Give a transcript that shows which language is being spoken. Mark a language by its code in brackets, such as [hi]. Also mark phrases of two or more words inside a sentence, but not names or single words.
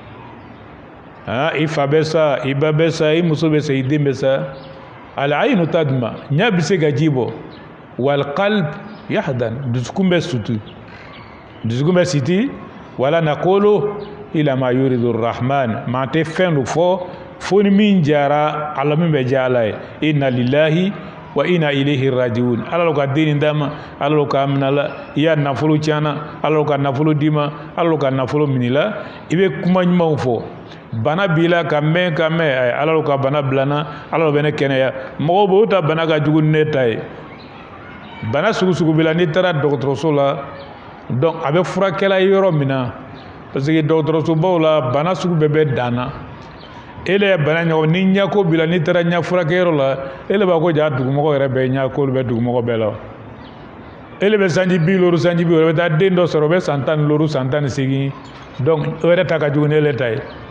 [bm] i fa bɛ sa i ba bɛ sa i muso bɛ sa i den bɛ sa [ar] العين تدمع [bm] ɲa bɛ se ka ji bɔ [ar] والقلب يحزن [bm] dusukun bɛ sutu dusukun bɛ siti [ar] ولا نقول إلا ما يرضي الرحمن [bm] maa tɛ fɛn do fo ni min jara ala min bɛ diya ala ye [ar] إنا لله وإنا إليه راجعون [bm] ala lo ka den d'a ma ala lo ka minɛ la i y'a nafolo tiɲɛna ala lo ka nafolo d'i ma ala lo ka nafolo minɛ la i bɛ kuma ɲumanw fɔ bana b'i la ka mɛn ala lo ka bana bila n na ala lo bɛ ne kɛnɛya mɔgɔw bɛ o ta bana ka jugu ni ne ta ye bana sugu sugu b'i la n'i taara dɔgɔtɔrɔso la donc a bɛ furakɛla ye yɔrɔ min na [fr] parce que [bm] dɔgɔtɔrɔsobaw la bana sugu bɛɛ bɛ dan na ele ye bana ɲɔgɔn ni ɲako b'i la n'i taara ɲɛ furakɛyɔrɔ la ele b'a ko ja dugumɔgɔ yɛrɛ bɛɛ ɲako olu bɛ dugumɔgɔ bɛɛ la ele bɛ sanji bi loru sanji bi o bɛ taa den dɔ sɔrɔ o bɛ san 10 loru san 18 donc o yɛrɛ ta ka jugu ni ele ta ye